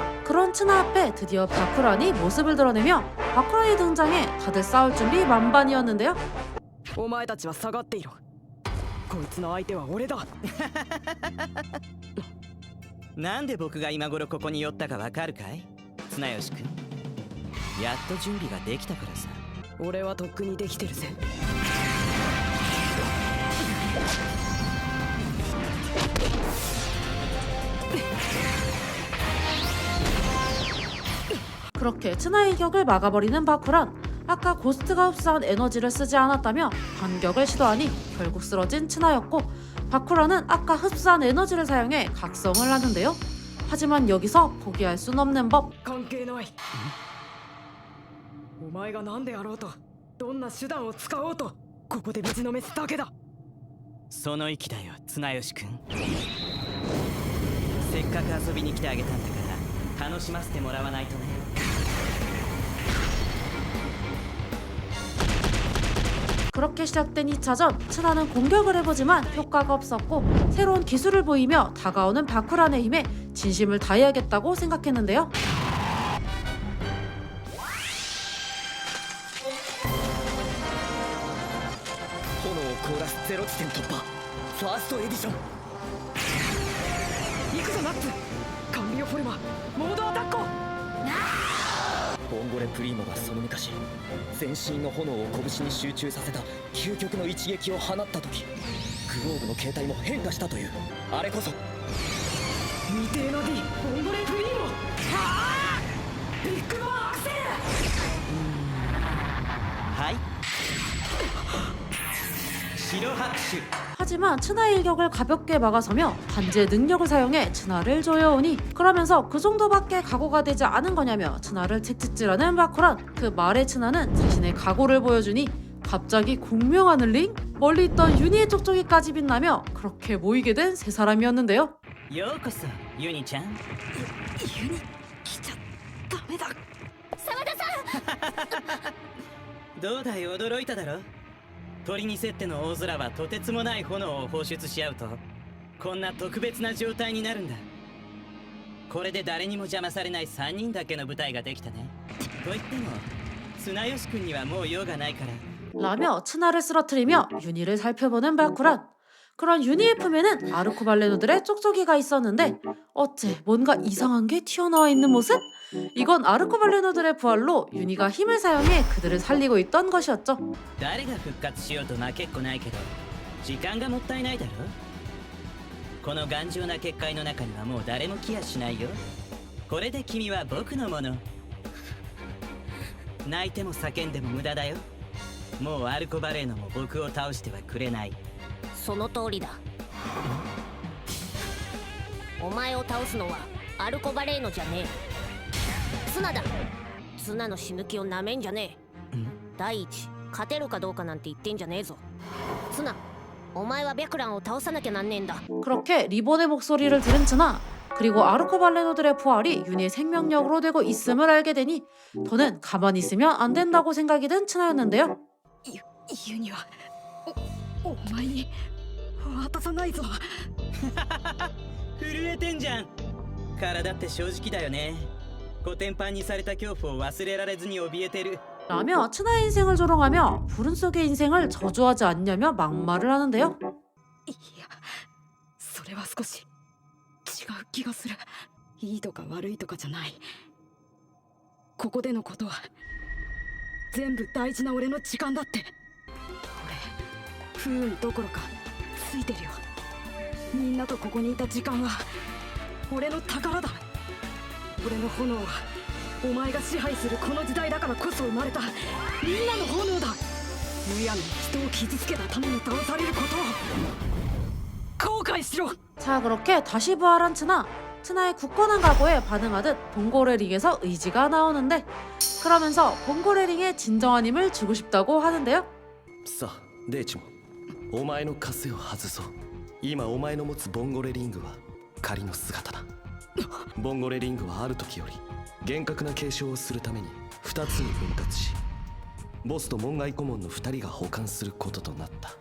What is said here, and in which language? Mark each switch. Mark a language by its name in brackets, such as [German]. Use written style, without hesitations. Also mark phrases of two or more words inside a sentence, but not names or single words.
[Korean] 그런 츠나 앞에 드디어 바쿠란이 모습을 드러내며 바쿠란이 등장해 다들 싸울 준비 만반이었는데요. [Japanese] お前たちは下がっていろ。こいつの相手は俺だ。なんで僕が今頃ここに寄ったかわかるかい綱吉君。やっと準備ができたからさ。俺はとっくにできてるぜ。 [Korean] 그렇게 츠나의 격을 막아버리는 바쿠란. 아까 고스트가 흡수한 에너지를 쓰지 않았다며 반격을 시도하니 결국 쓰러진 츠나였고 바쿠란은 아까 흡수한 에너지를 사용해 각성을 하는데요. 하지만 여기서 포기할 순 없는 법. [Japanese] 関係ない。お前が何であろうとどんな手段を使おうとここでぶちのめすだけだ。その意気だよ綱吉君。せっかく遊びに来てあげたんだから楽しませてもらわないとね。 [Korean] 그렇게 시작된 2차전. 츠나는 공격을 해보지만 효과가 없었고 새로운 기술을 보이며 다가오는 바쿠란의 힘에 진심을 다해야겠다고 생각했는데요. [Japanese] 炎を凍らすゼロ地点突破。ファーストエディション。行くぞナッツ。カンビオフォルマモードアタック。ボンゴレプリーモがその昔全身の炎を拳に集中させた究極の一撃を放った時グローブの形態も変化したという。あれこそ未定の D ボンゴレプリーモ。はあビッグバンアクセル。はい。 白拍手 [Korean] 하지만 츠나의 일격을 가볍게 막아서며 반지의 능력을 사용해 츠나를 조여오니 그러면서 그 정도밖에 각오가 되지 않은 거냐며 츠나를 책찍질하는 바쿠란. 그 말에 츠나는 자신의 각오를 보여주니 갑자기 공명하는 링? 멀리 있던 유니의 쪽쪽이까지 빛나며 그렇게 모이게 된 세 사람이었는데요. [Japanese] ようこそユニちゃん。ユニ来ちゃダメだ。沢田さんどうだい驚いただろ。鳥に競っての大空はとてつもない炎を放出し合うとこんな特別な状態になるんだ。これで誰にも邪魔されない3人だけの舞台ができたね。と言っても綱吉君にはもう用がないから。 [Korean] 라며 츠나를 쓰러뜨리며 유니를 살펴보는 바쿠란. 그런 유니의 품에는 아르코발레노들의 쪽쪽이가 있었는데 어째 뭔가 이상한 게 튀어나와 있는 모습? 이건 아르코발레노들의 부활로 유니가 힘을 사용해 그들을 살리고 있던 것이었죠. [Japanese] 誰が復活しようと負けっこないけど時間がもったいないだろ。この頑丈な結界の中にはもう誰も来やしないよ。これで君は僕のもの。泣いても叫んでも無駄だよ。もうアルコバレーノも僕を倒してはくれない。その通りだ。お前を倒すのはアルコバレーノじゃねえ、ツナだ。ツナの死ぬ気をなめんじゃねえ。第一勝てるかどうかなんて言ってんじゃねえぞ。ツナ、お前は白蘭を倒さなきゃなんねえんだ。 [Korean] 그렇게 리본의 목소리를 들은 츠나 그리고 아르코발레노들의 부활이 유니의 생명력으로 되고 있음을 알게 되니 더는 가만히 있으면 안 된다고 생각이 든 츠나였는데요. [Japanese] ユニはお前に渡さないぞ。震えてんじゃん。体って正直だよね。コテンパンにされた恐怖を忘れられずに怯えてる。 [Korean] 라며 츠나의 인생을 조롱하며 불운 속의 인생을 저주하지 않냐며 막말을 하는데요. [Japanese] いやそれは少し違う気がする。いいとか悪いとかじゃない。ここでのことは全部大事な俺の時間だって。俺不運どころかついてるよ。みんなとここにいた時間は俺の宝だ。俺の炎はお前が支配するこの時代だからこそ生まれたみんなの炎だ。むやみに人を傷つけたために倒されることを後悔しろ。 [Korean] 자 그렇게 다시 부활한 츠나의 굳건한 각오에 반응하듯 봉고레링에서 의지가 나오는데 그러면서 봉고레링의 진정한 힘을 주고 싶다고 하는데요. [Japanese] さあデイチもお前の枷を外そう。今お前の持つボンゴレリングは仮の姿だ。ボンゴレリングはある時より厳格な継承をするために2つに分割しボスと門外顧問の2人が保管することとなった。